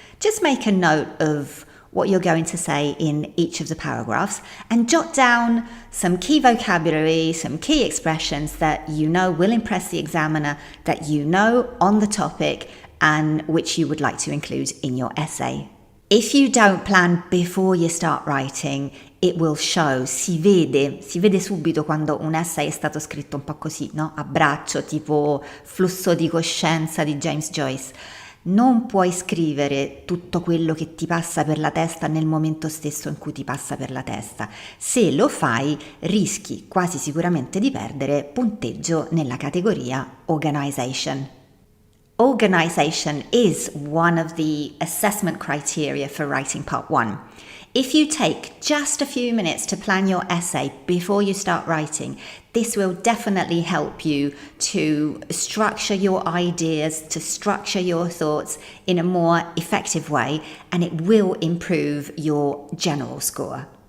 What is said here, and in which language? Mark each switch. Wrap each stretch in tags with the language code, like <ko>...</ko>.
<en>Just make a note of what you're going to say in each of the paragraphs and jot down some key vocabulary, some key expressions that you know will impress the examiner, that you know on the topic and which you would like to include in your essay. If you don't plan before you start writing, it will show,</en> <it>si vede subito quando un essay è stato scritto un po' così, no? A braccio, tipo flusso di coscienza di James Joyce. Non puoi scrivere tutto quello che ti passa per la testa nel momento stesso in cui ti passa per la testa. Se lo fai, rischi quasi sicuramente di perdere punteggio nella categoria organization.</it> <en>Organization is one of the assessment criteria for writing part 1. If you take just a few minutes to plan your essay before you start writing, this will definitely help you to structure your ideas, to structure your thoughts in a more effective way, and it will improve your general score.</en>